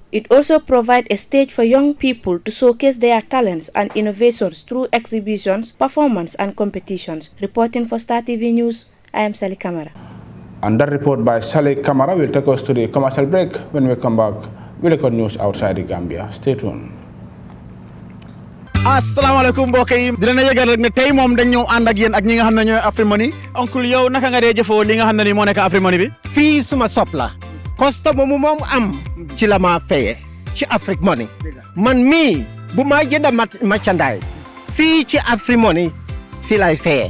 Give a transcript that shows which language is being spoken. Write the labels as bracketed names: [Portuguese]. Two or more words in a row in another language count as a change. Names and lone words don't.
[English] It also provides a stage for young people to showcase their talents and innovations through exhibitions, performance, and competitions. Reporting for Star TV News, I am Sally Kamara. And that report by Saleh Kamara will take us to the commercial break. When we come back, we'll record news outside the Gambia. Stay tuned. [Wolof] Assalamualaikum mbokk yi dina yëgal rek ne tey moom dañ ñëw ànd ak yéen ak ñi nga xam ne ñooy Afrimoney. Oncle yow naka nga dee jëfoo li nga xam ne ni moo nekk Afrimoney bi? Fii suma sop la customer mu moom am ci la ma fayee ci Afrimoney. Man mii bu ma jënd merchandise fii ci Afrimoney fii lay fayee.